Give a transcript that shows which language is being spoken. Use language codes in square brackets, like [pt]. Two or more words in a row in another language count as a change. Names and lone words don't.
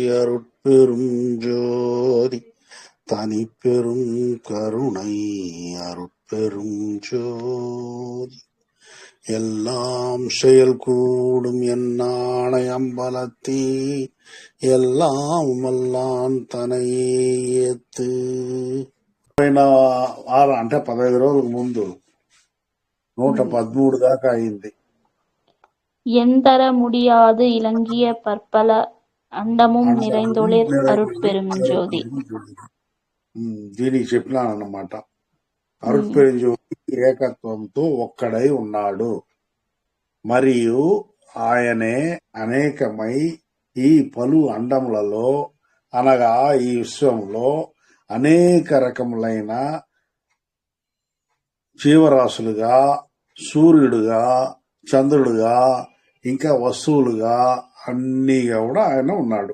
[ta] அருட்பெரும் ஜோதி தனிப்பெரும் கருணை அருட்பெரும் ஜோதி எல்லாம் செயல் கூடும் என்னானை அம்பலத்தே எல்லாம் வல்லான் [te] తనయే ఎత్తు. వారం అంటే 15 రోజులకు ముందు 113 దాకా అయింది. [ta] எந்தர முடியாது இலங்கிய பற்பல అండముం நிறைந்தொளிர் அருட்பெரும் ஜோதி. [te] దీనికి చెప్పినాను అన్నమాట. అరుట్పెరుం జ్యోతి ఏకత్వంతో ఒక్కడై ఉన్నాడు మరియు ఆయనే అనేకమై ఈ పలు అండములలో అనగా ఈ విశ్వంలో అనేక రకములైన జీవరాశులుగా, సూర్యుడుగా, చంద్రుడుగా, ఇంకా వస్తువులుగా అన్నీగా కూడా ఆయన ఉన్నాడు.